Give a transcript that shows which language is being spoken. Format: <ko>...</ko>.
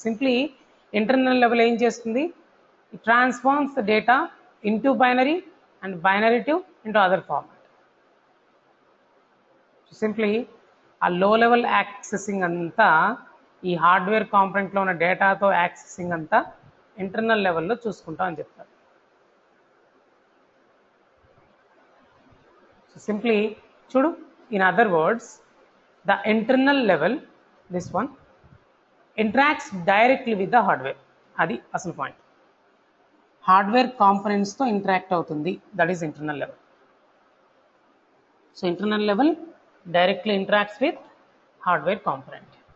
<en>simply internal level</en> <te>ఏం చేస్తుంది?</te> <en>It transforms the data into binary and binary to into other format.</en> <te>Simply ఆ లో level accessing అంతా, ఈ హార్డ్వేర్ కాంపోనెంట్లో ఉన్న డేటాతో యాక్సెసింగ్ అంతా ఇంటర్నల్ లెవెల్లో చూసుకుంటాం అని చెప్తారు.</te> <en>So simply చూడు, in other words, the internal level, this one, interacts directly with the hardware.</en> <te>అది అసలు పాయింట్.</te> <en>Hardware కాంపోనెంట్స్తో interact అవుతుంది, that is internal level. So internal level directly interacts with hardware component.</en>